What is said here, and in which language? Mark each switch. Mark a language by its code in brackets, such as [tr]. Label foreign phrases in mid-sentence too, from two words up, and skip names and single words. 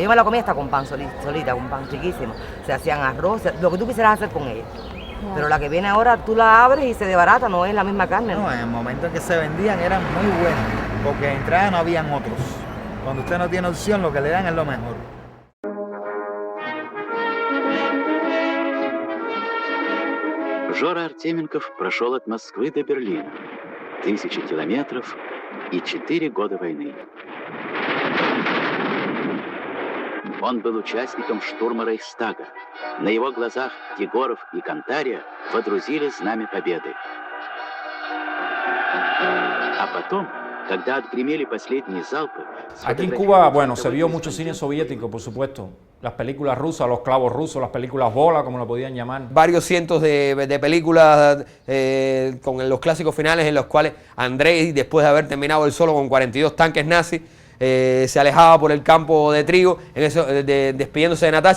[es] Yo me la comía hasta con pan solita, con pan riquísimo. Se hacían arroz, lo que tú quisieras hacer con ella. Pero la que viene ahora, tú la abres y se desbarata, no es la misma carne. No, en el momento en que se vendían eran muy buenas, porque de entrada no habían otros. Cuando usted no tiene opción, lo que le dan es lo mejor. [ru] Жора Артеменков прошел от Москвы до Берлина. 1000 километров и 4 года войны. Он был участником штурма Рейхстага. На его глазах Егоров и Кантария водрузили знамя победы. А потом Когда отгремели последние залпы... [es] Aquí en Cuba, bueno, se vio mucho cine soviético, por supuesto. Las películas rusas, los clavos rusos, las películas bola, como lo podían llamar. Varios cientos de películas con los clásicos finales en los cuales Andrei, después de haber terminado el solo con 42 tanques nazis, se alejaba por el campo de trigo, despidiéndose de Natasha.